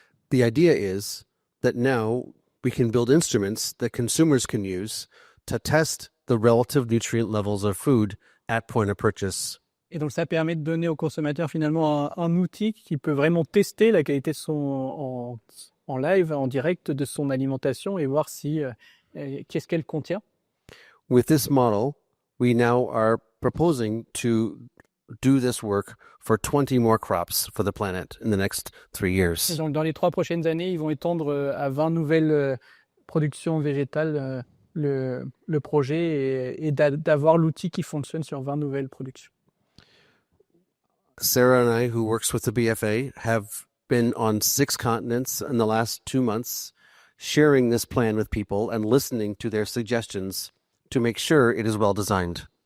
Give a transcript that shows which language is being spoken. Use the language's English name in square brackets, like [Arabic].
[English] The idea is that now we can build instruments that consumers can use to test the relative nutrient levels of food at point of purchase. [French] Et donc, ça permet de donner au consommateur finalement un outil qui peut vraiment tester la qualité en live, en direct de son alimentation et voir qu'est-ce qu'elle contient. [English] With this model, we now are proposing to do this work for 20 more crops for the planet in the next 3 [French] Et [English] years. [French] donc, dans les 3 prochaines années, ils vont étendre à 20 nouvelles productions végétales le projet et d'avoir l'outil qui fonctionne sur 20 nouvelles productions. [English] Sarah and I, who works with the BFA, have been on 6 continents in the last 2 months, sharing this plan with people and listening to their suggestions to make sure it is well designed.